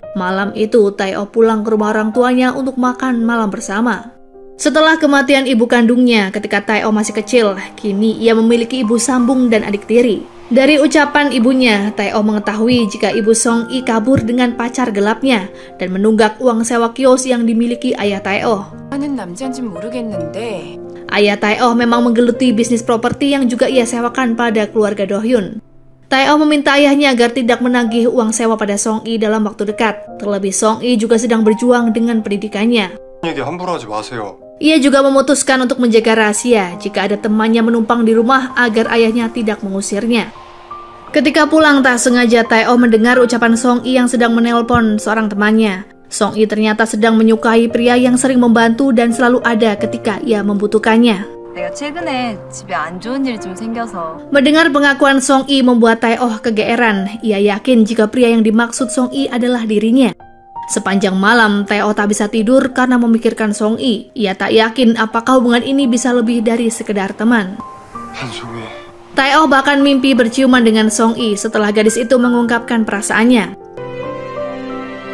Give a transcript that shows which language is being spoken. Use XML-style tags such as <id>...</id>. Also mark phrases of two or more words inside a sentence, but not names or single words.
<id>Malam itu, Tae-oh pulang ke rumah orang tuanya untuk makan malam bersama. Setelah kematian ibu kandungnya ketika Tae-oh masih kecil, kini ia memiliki ibu sambung dan adik tiri. Dari ucapan ibunya, Tae-oh mengetahui jika ibu Song I kabur dengan pacar gelapnya dan menunggak uang sewa kios yang dimiliki ayah Tae-oh.</id> <ko>하는 남자인진 모르겠는데</ko> <id>Ayah Tae-oh memang menggeluti bisnis properti yang juga ia sewakan pada keluarga Do Hyun. Tae-oh meminta ayahnya agar tidak menagih uang sewa pada Song I dalam waktu dekat. Terlebih Song I juga sedang berjuang dengan pendidikannya.</id> <ko>얘기 함부로 하지 마세요.</ko> <id>Ia juga memutuskan untuk menjaga rahasia jika ada temannya menumpang di rumah agar ayahnya tidak mengusirnya. Ketika pulang tak sengaja, Tae-oh mendengar ucapan Song I yang sedang menelpon seorang temannya. Song I ternyata sedang menyukai pria yang sering membantu dan selalu ada ketika ia membutuhkannya.</id> <ko>내가 최근에 집에 안 좋은 일이 좀 생겨서.</ko> <id>Mendengar pengakuan Song I membuat Tae-oh kegeeran. Ia yakin jika pria yang dimaksud Song I adalah dirinya. Sepanjang malam, Tae-oh tak bisa tidur karena memikirkan Song I. Ia tak yakin apakah hubungan ini bisa lebih dari sekedar teman. 한송이. Tae-oh bahkan mimpi berciuman dengan Song I setelah gadis itu mengungkapkan perasaannya.</id>